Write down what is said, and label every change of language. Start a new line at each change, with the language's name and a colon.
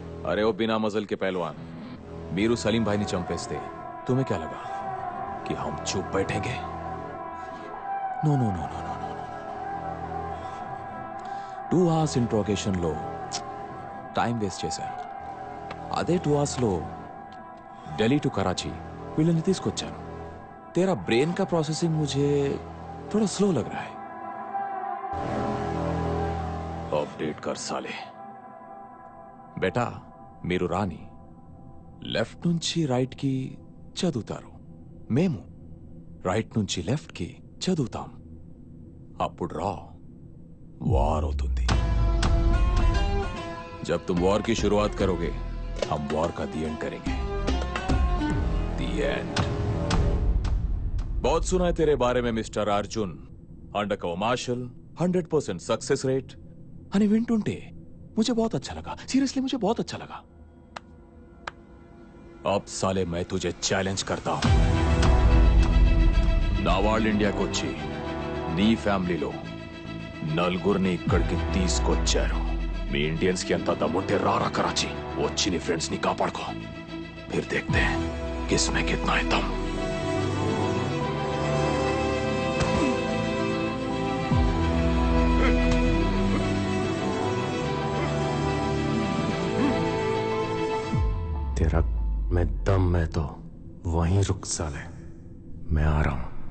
Hindi: అరే ఓ బినా మజల్ కే పహల్వాన్,
Telugu: మీరు సలీం భాయ్ని చంపేస్తే
Hindi: तुम्हें क्या लगा कि हम चुप बैठेंगे?
Telugu: No no no no no no 2 hours interrogation లో టైం వేస్ట్ చేశారు. అదే 2 hours లో ఢిల్లీ టు కరాచీ వీళ్ళని తీసుకొచ్చాను.
Hindi: तेरा ब्रेन का प्रोसेसिंग मुझे थोड़ा स्लो लग रहा है. अपडेट कर साले.
Telugu: बेटा మీరు రాని లెఫ్ట్ నుంచి రైట్ కి చదువుతారు, మేము రైట్ నుంచి లెఫ్ట్ కి చదువుతాం. అప్పుడు రా వార్ అవుతుంది.
Hindi: जब तुम वॉर की शुरुआत करोगे हम वॉर का दी एंड करेंगे. दी एंड. बहुत सुना है तेरे बारे में mister Arjun. Undercover martial, 100% success rate.
Telugu: అని వింటుంటే
Hindi: मुझे बहुत अच्छा लगा. सीरियसली मुझे बहुत अच्छा लगा. अब साले मैं तुझे चैलेंज करता हूं.
Telugu: నా వాళ్ళు ఇండియాకి వచ్చి నీ ఫ్యామిలీలో నలుగురిని ఇక్కడికి తీసుకొచ్చారు. మీ ఇండియన్స్ కి ఎంత దమ్ముంటే రారా కరాచీ, వచ్చి నీ ఫ్రెండ్స్ ని కాపాడుకో.
Hindi: फिर देखते हैं किसमें कितना है दम. तेरा मैं दम में तो वहीं रुक साले, मैं आ रहा हूं.